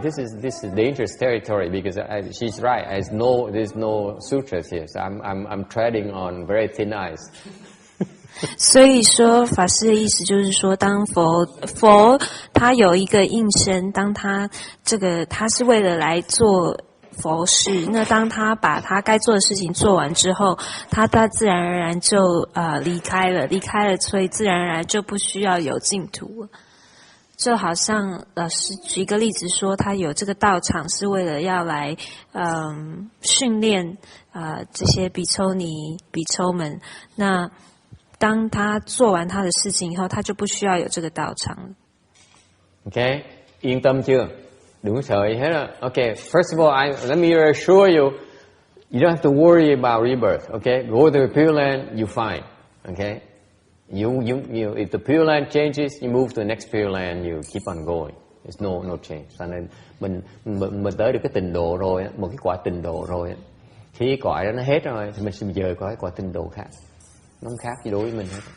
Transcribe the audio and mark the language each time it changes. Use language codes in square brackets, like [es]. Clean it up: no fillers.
[en] This is dangerous territory because she's right. There's no sutras here. So I'm treading on very thin ice. [zh] 所以说法师的意思就是说，当佛他有一个应身，当他他是为了来做佛事，那当他把他该做的事情做完之后，他自然而然就离开了，所以自然而然就不需要有净土了。就好像老师举一个例子说，他有这个道场是为了要来训练这些比丘尼比丘们。那当他做完他的事情以后，他就不需要有这个道场。 [vi] Okay, yên tâm chưa? Đừng sợ gì hết á. [en] Okay, first of all, let me assure you, you don't have to worry about rebirth. Okay, go to the Pureland, you find. Okay. You, if the Pureland changes, you move to the next Pureland, you keep on going. There's no change. [vi] Cho nên mình tới được cái tịnh độ rồi, một cái quả tịnh độ rồi, khi cái cõi đó nó hết rồi, thì mình sẽ dời qua cái quả tịnh độ khác. Nó không khác gì đối với mình hết.